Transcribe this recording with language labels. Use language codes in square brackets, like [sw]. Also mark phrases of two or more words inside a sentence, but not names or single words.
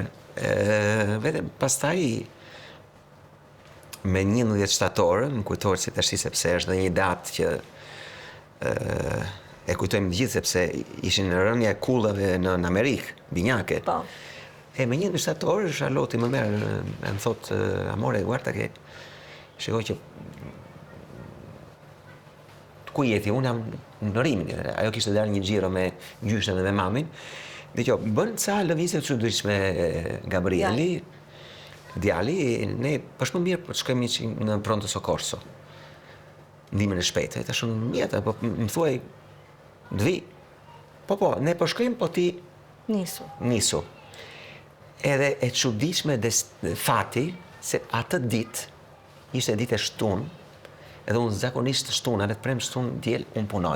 [sq] Vetëm pastaj me 11 shtator, më kujtohet si tash sepse është dhe një datë që e kujtojmë gjithë sepse ishin rënja e kullave në Amerikë, binjake. Po. E me 11 shtator, Charlotte më merr, më thot, [it] amore, guarda che [sq] shikoj që ku jeti, unë jam në Rimini, ajo kishte dalë një xhiro me gjyshen dhe me mamin. Dhe që bën ca lëvizje çuditshme Gabrieli, djali, ne është më mirë po të shkojmë në [it] pronto soccorso. [sq] Ndihmën e shpejtë. Tash unë mjeta, po më thuaj të vi. Po, ne po shkojmë, po ti nisu. Edhe e çuditshme fati se atë ditë ishte ditë e shtunë, edhe unë zakonisht shtunë, edhe të prem shtunë djel, unë punoj.